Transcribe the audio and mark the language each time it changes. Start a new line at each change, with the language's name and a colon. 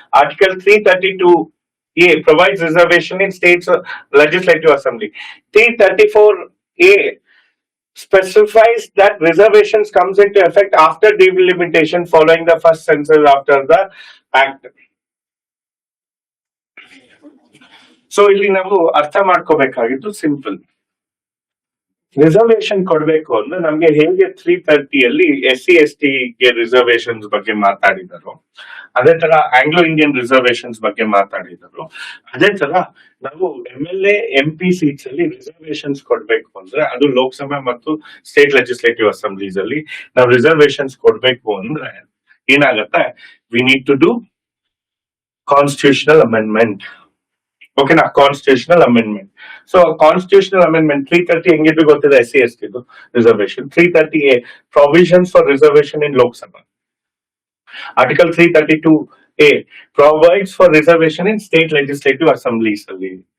English: Article 332A provides reservation in states legislative assembly. 334A specifies that reservations comes into effect after delimitation following the first census after the act.
Kannada: So ಇಲ್ಲಿ ನಾವು ಅರ್ಥ ಮಾಡ್ಕೋಬೇಕಾಗಿದ್ದು simple. Reservation ಕೊಡ್ಬೇಕು ಅಂದ್ರೆ ನಮ್ಗೆ ಹೇಗೆ 330 SC/ST ಗೆ reservations ಬಗ್ಗೆ ಮಾತಾಡಿದರು, ಅದೇ ತರ ಆಂಗ್ಲೋ ಇಂಡಿಯನ್ ರಿಸರ್ವೇಶನ್ಸ್ ಬಗ್ಗೆ ಮಾತಾಡಿದರು, ಅದೇ ತರ ನಾವು MLA MP ಸೀಟ್ಸ್ ಅಲ್ಲಿ ರಿಸರ್ವೇಶನ್ಸ್ ಕೊಡ್ಬೇಕು ಅಂದ್ರೆ ಅದು ಲೋಕಸಭಾ ಮತ್ತು ಸ್ಟೇಟ್ ಲೆಜಿಸ್ಲೇಟಿವ್ ಅಸೆಂಬ್ಲೀಸ್ ಅಲ್ಲಿ ನಾವು ರಿಸರ್ವೇಶನ್ಸ್ ಕೊಡ್ಬೇಕು ಅಂದ್ರೆ ಏನಾಗತ್ತೆ?
English: We need to do constitutional amendment. ಓಕೆನಾ?
Kannada: Constitutional amendment. So constitutional amendment 330 ಹೆಂಗಿದ್ರು ಗೊತ್ತಿದೆ, SC/ST reservation.
English: 330A provisions for reservation in Lok Sabha. Article 332A provides for reservation in state legislative assemblies ಅಲ್ಲಿ.